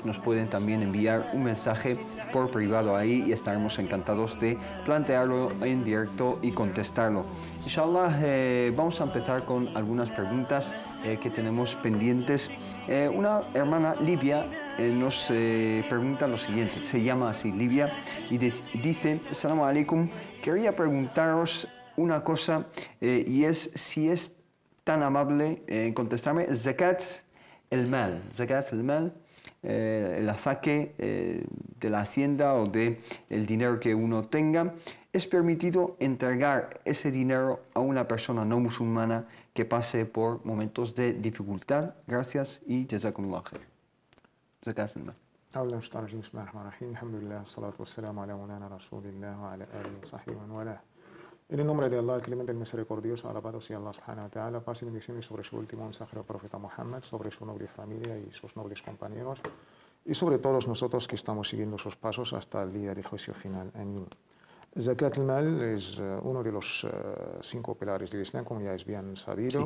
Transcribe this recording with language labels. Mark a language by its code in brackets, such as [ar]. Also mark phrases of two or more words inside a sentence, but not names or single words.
[es] Nos pueden también enviar un mensaje por privado ahí y estaremos encantados de plantearlo en directo y contestarlo. Inshallah, vamos a empezar con algunas preguntas que tenemos pendientes. Una hermana Livia nos pregunta lo siguiente, se llama así Livia y dice: [ar] السلام عليكم, [es] quería preguntaros una cosa y es si es tan amable en contestarme. [ar] زكاة المال, [es] el azaque de la hacienda o de el dinero que uno tenga, ¿es permitido entregar ese dinero a una persona no musulmana que pase por momentos de dificultad? Gracias y [ar] جزاكم الله خير. زكاة المال. أولا شطار الرجيم بسم الله الرحمن الرحيم الحمد لله والصلاة والسلام على مولانا رسول الله وعلى آله وصحبه ومن والاه. [es] En el nombre de Allah, el clemente, el misericordioso, alabado sea Allah [ar] سبحانه وتعالى, [es] paz y bendiciones sobre su último mensajero profeta Muhammad, sobre su noble familia y sus nobles compañeros, y sobre todos nosotros que estamos siguiendo sus pasos hasta el día del juicio final. Amén. [ar] زكاة المال [es] es uno de los 5 pilares del Islam, como ya es bien sabido.